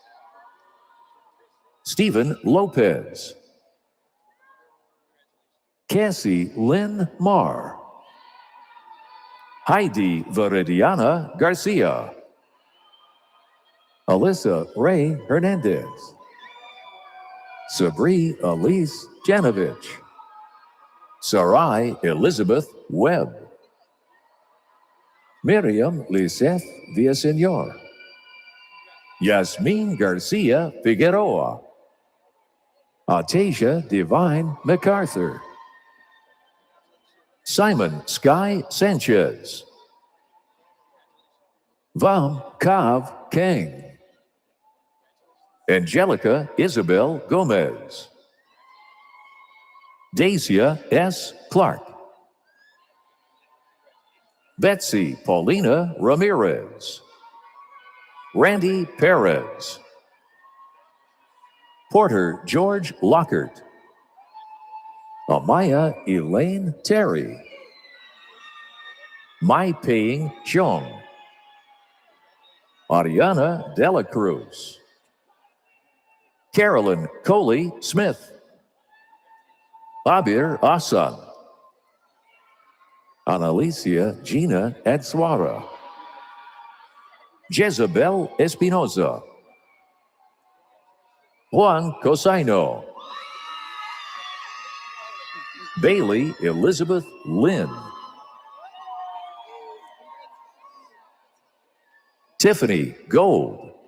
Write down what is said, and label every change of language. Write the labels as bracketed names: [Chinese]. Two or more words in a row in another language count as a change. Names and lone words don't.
[English] Stephen Lopez. Cassie Lynn Marr. Heidi Veridiana Garcia. Alyssa Ray Hernandez. Sabri Elise Janovich. Sarai Elizabeth Webb. Miriam Liseth Villaseñor. Yasmin Garcia Figueroa. Atasia Divine MacArthur. Simon Sky Sanchez. Vam Kav Kang. Angelica Isabel Gomez. Dacia S. Clark. Betsy Paulina Ramirez. Randy Perez. Porter George Lockhart. Amaya Elaine Terry. Mai Paying Chong. Ariana Dela Cruz. Carolyn Coley Smith. Abir Asan. Analicia Gina Adsuara. Jezebel Espinoza. Juan Cosino. Bailey Elizabeth Lynn. Tiffany Gold.